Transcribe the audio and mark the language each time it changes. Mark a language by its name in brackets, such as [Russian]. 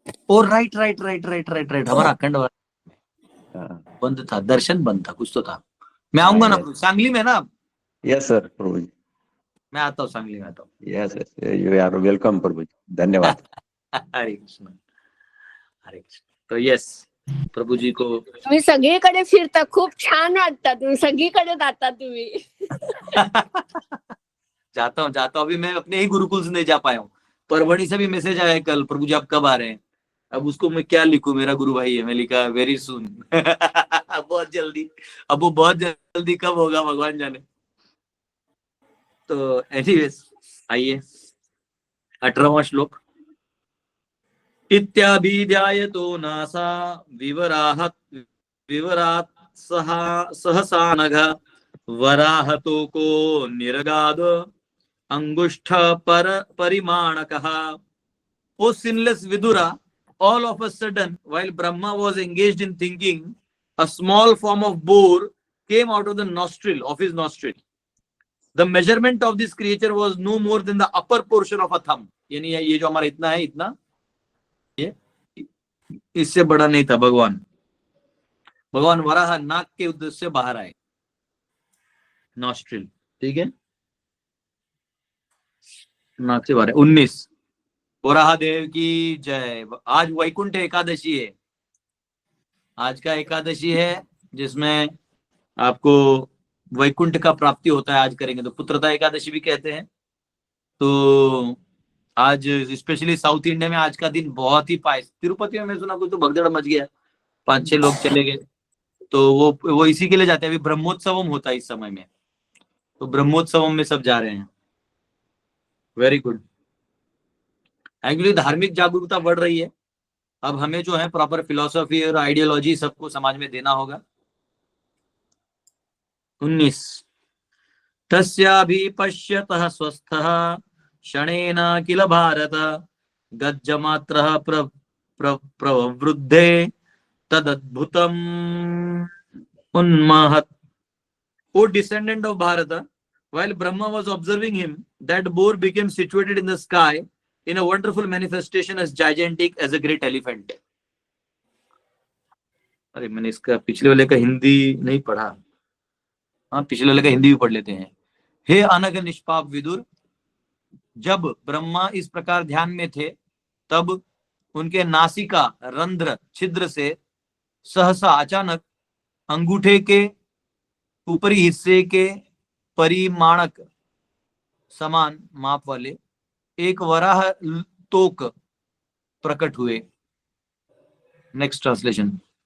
[English] oh right right right right right right, [Hindi] हमारा अखंड हाँ, बंद था, दर्शन बंद था, कुछ तो था। मैं आऊंगा ना प्रभु, सांगली में ना आप? [English] yes sir प्रभु जी, [Hindi] मैं आता हूँ, सांगली में आता हूँ। [English] yes you are welcome प्रभु जी, [Hindi] धन्यवाद। हरे कृष्ण, हरे कृष्ण। तो यस, प्रभु जी को [Marathi] तुम्ही सगळीकडे फिरता, खूप छान वाटतं, तुम्ही सगळीकडे जाता तुम्ही। [Hindi] जाता हूँ। अभी मैं अपने ही गुरुकुल से नहीं जा पाया हूँ। परभणी से भी मैसेज आया कल, प्रभु जी आप कब आ रहे हैं? अब उसको मैं क्या लिखूं, मेरा गुरु भाई है। मैं लिखा [English] Very soon. [Hindi] बहुत जल्दी। अब वो बहुत जल्दी कब होगा भगवान जाने। तो एनीवेज, आइए 18वां श्लोक। [Sanskrit] इत्याभिध्यायतो नासा विवरात् सहसा नघ वराहतो को निरगाद अंगुष्ठ पर परिमाणकः। [English] O sinless Vidura, all of a sudden, while Brahma was engaged in thinking, a small form of boar came out of the nostril of his nostril. The measurement of this creature was no more than the upper portion of a thumb. [Hindi] यानी ये जो हमारा इतना है, इतना, ये इससे बड़ा नहीं था। भगवान वराह नाक के उद्देश्य से बाहर आए, नॉस्ट्रिल, ठीक है, नाक से बाहर। 19 वराह देव की जय। आज वैकुंठ एकादशी है, आज का एकादशी है, जिसमें आपको वैकुंठ का प्राप्ति होता है। आज करेंगे तो पुत्रता एकादशी भी कहते हैं। तो आज स्पेशली साउथ इंडिया में आज का दिन बहुत ही पाइस। तिरुपति में मैं सुना कुछ तो भगदड़ मच गया, 5-6 लोग चले गए। तो वो इसी के लिए जाते हैं। अभी ब्रह्मोत्सवम होता है इस समय में, तो ब्रह्मोत्सवम में सब जा रहे हैं। [English] Very good. [Hindi] एक्चुअली धार्मिक जागरूकता बढ़ रही है। अब हमें जो है प्रॉपर फिलॉसफी और आइडियोलॉजी सबको समाज में देना होगा। [Sanskrit] 19 तस्याभिपश्यतः स्वस्थः क्षणेन किल भारत गज्जमात्रः प्रवृद्धे तदद्भुतम् उन्महत्। [English] O descendant of Bharata, while Brahma was observing him, that boar became situated in the sky in a wonderful manifestation as gigantic as a great elephant. [Hindi] अरे मैंने इसका पिछले वाले का हिंदी नहीं पढ़ा। हाँ, पिछले वाले का हिंदी भी पढ़ लेते हैं। हे अनग निष्पाप विदुर, जब ब्रह्मा इस प्रकार ध्यान में थे, तब उनके नासिका रंध्र छिद्र से सहसा अचानक अंगूठे के ऊपरी हिस्से के परिमाणक समान माप वाले एक वराह तोक प्रकट हुए। [English] Next translation.